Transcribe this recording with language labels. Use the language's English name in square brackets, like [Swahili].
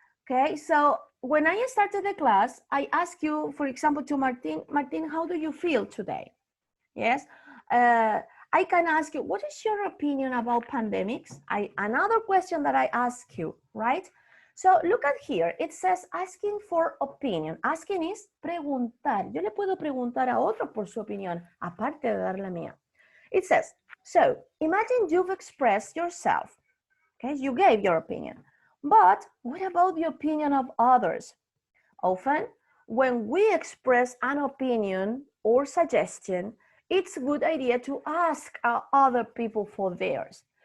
[English] Okay, so when I started the class, I asked you, for example, to Martin, how do you feel today? Yes, I can ask you, what is your opinion about pandemics? Another question that I ask you, right? So look at here, it says asking for opinion. Asking is preguntar. [Spanish] Yo le puedo preguntar a otro por su opinión, aparte de dar la mía. [English] It says, so imagine you've expressed yourself, okay? You gave your opinion, but what about the opinion of others? Often, when we express an opinion or suggestion, it's a good idea to ask other people for theirs.